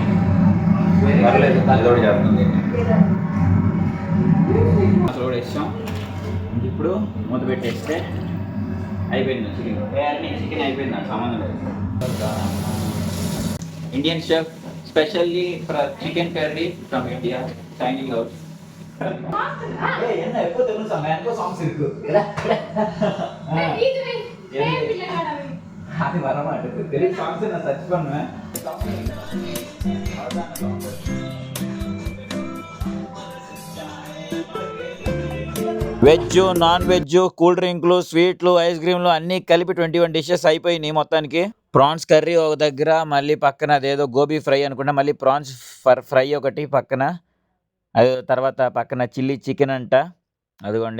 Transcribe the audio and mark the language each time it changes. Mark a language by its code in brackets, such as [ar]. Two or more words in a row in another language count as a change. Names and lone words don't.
[te] పర్లేదు, అది కూడా చేస్తుంది. అసలు కూడా ఇస్తాం. ఇప్పుడు మూత పెట్టేస్తే అయిపోయింది చికెన్. చికెన్ అయిపోయింది, నాకు సంబంధం లేదు. [en] Indian chef specially for chicken curry from India signing out. [ta] என்ன எப்போ தெலுங்கு சாங் எனக்கோ சாங்ஸ் இருக்கு. அது வர மாட்டேங்குது. தெலுங்கு சாங்ஸ் நான் சர்ச் பண்ணுவேன். [en] veg, non veg, cool drinks, sweets, ice creams [te] అన్నీ కలిపి 21 డిషెస్ అయిపోయినాయి మొత్తానికి. [en] prawns curry [te] ఒక దగ్గర, మళ్ళీ పక్కన అదేదో గోబీ ఫ్రై అనుకుంటా, మళ్ళీ [en] prawns fry [te] ఒకటి పక్కన, అది తర్వాత పక్కన [en] chilli chicken [te] అంట, అదిగోండి.